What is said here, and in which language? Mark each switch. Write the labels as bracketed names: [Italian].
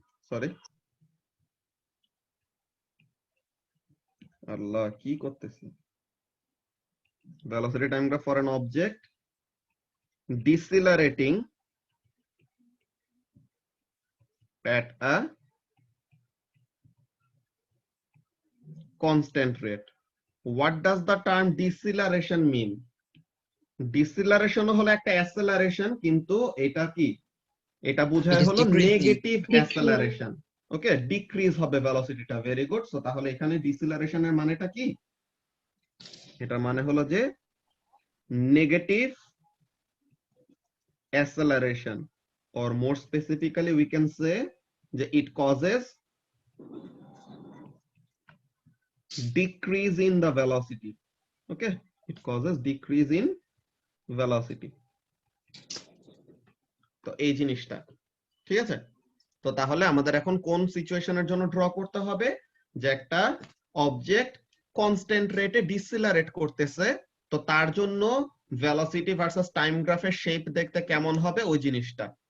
[English] sorry [Bangla] আল্লাহ কি করতেছি, [English] velocity time graph for an object decelerating at a constant rate. What does the term deceleration mean? [Bangla] Deceleration হলো একটা acceleration, কিন্তু এটা কি, এটা বোঝায় [English] It is [Bangla] হলো [English] decreasing. Negative Decrease. Acceleration. Okay, decrease হবে ভেলোসিটিটা। Very good. [Bangla] সো তাহলে এখানে ডিসেলারেশনের মানেটা কি, এটার মানে হলো যে negative অ্যাসেলারেশন, [English] or more specifically we can say [Bangla] যে [English] it causes decrease in the velocity. Okay, it causes decrease in velocity. [Bangla] তো এই জিনিসটা ঠিক আছে। তো তাহলে আমাদের এখন কোন সিচুয়েশনের জন্য ড্র করতে হবে, যে একটা অবজেক্ট কনস্ট্যান্ট রেটে ডিসেলারেট করতেছে, তো তার জন্য ভেলোসিটি ভার্সাস টাইম গ্রাফের শেপ দেখতে কেমন হবে ওই জিনিসটা।